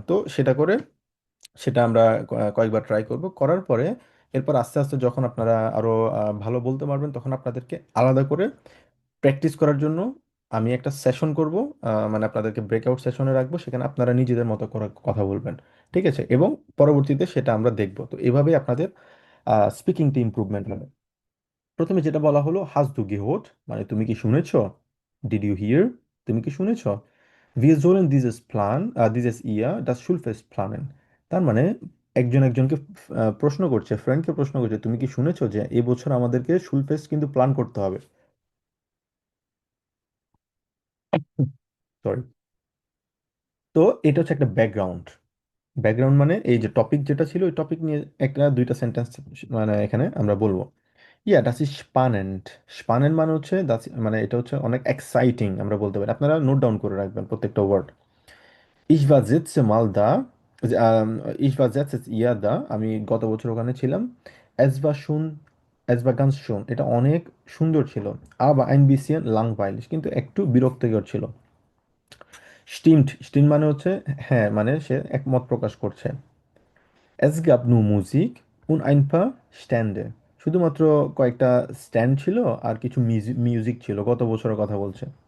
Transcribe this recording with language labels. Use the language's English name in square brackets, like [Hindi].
[Bangla] তো সেটা করে, সেটা আমরা কয়েকবার ট্রাই করব, করার পরে এরপর আস্তে আস্তে যখন আপনারা আরো ভালো বলতে পারবেন, তখন আপনাদেরকে আলাদা করে প্র্যাকটিস করার জন্য আমি একটা সেশন করব। মানে আপনাদেরকে ব্রেকআউট সেশনে রাখবো, সেখানে আপনারা নিজেদের মতো করে কথা বলবেন, ঠিক আছে? এবং পরবর্তীতে সেটা আমরা দেখব। তো এভাবেই আপনাদের স্পিকিংটি ইমপ্রুভমেন্ট হবে। প্রথমে যেটা বলা হলো, [German] হাস দু গেহোট, [Bangla] মানে তুমি কি শুনেছো? [English] did you hear, [Bangla] তুমি কি শুনেছো? [German] Wir sollen dieses Plan, dieses Jahr das Schulfest planen। [Bangla] তার মানে একজন একজনকে প্রশ্ন করছে, ফ্রেন্ডকে প্রশ্ন করছে, তুমি কি শুনেছো যে এই বছর আমাদেরকে শুলফেস্ট কিন্তু প্ল্যান করতে হবে। সরি। তো এটা হচ্ছে একটা ব্যাকগ্রাউন্ড। ব্যাকগ্রাউন্ড মানে এই যে টপিক যেটা ছিল, ওই টপিক নিয়ে একটা দুইটা সেন্টেন্স মানে এখানে আমরা বলবো। [German] ইয়া ডাস ইজ স্পানেন্ট। [Bangla] স্পানেন্ট মানে হচ্ছে মানে এটা হচ্ছে অনেক এক্সাইটিং আমরা বলতে পারি। আপনারা নোট ডাউন করে রাখবেন প্রত্যেকটা word. [German] Ich war letzte Mal da, ich war letztes Jahr da, [Bangla] আমি গত বছর ওখানে ছিলাম। [German] Es war schon, es war ganz schön, [Bangla] এটা অনেক সুন্দর ছিল। [German] Aber ein bisschen langweilig, [Bangla] কিন্তু একটু বিরক্তিকর ছিল। [German] Stimmt, stimmt [Bangla] মানে হচ্ছে হ্যাঁ, মানে সে একমত প্রকাশ করছে। [German] Es gab nur Musik und ein paar Stände, [Bangla] শুধুমাত্র কয়েকটা স্ট্যান্ড ছিল আর কিছু মিউজিক ছিল। গত বছরের কথা বলছে।